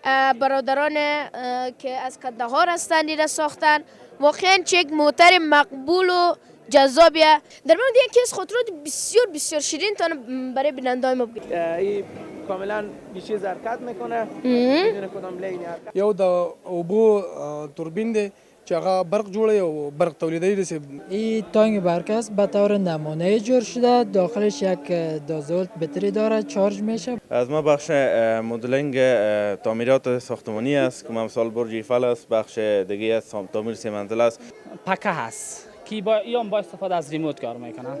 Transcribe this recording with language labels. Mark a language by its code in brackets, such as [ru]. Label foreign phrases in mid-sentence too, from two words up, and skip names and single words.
[fa] برادران که از کندهار هستند را ساختن. واقعا یک موتر مقبول و جذابیه. در مورد یکی از خاطرات بسیار بسیار شیرین تان برای بیننده ما بگید. این کاملا بیشی حرکت میکنه، بدون کدام لینی حرکت. [ps] یو د اوبو توربین دی چې هغه برق جوړوي او برق تولیدوي. [fa] این تانک برق است، به طور نمونه جور شده، داخلش یک 2 ولت بطری داره، چارج میشه. از ما بخش مدلینگ تعمیرات ساختمانی است که مثال برج ایفل است، بخش دیگه است تعمیر 3 منزله است. پکه هست که با استفاده از ریموت کار میکنه.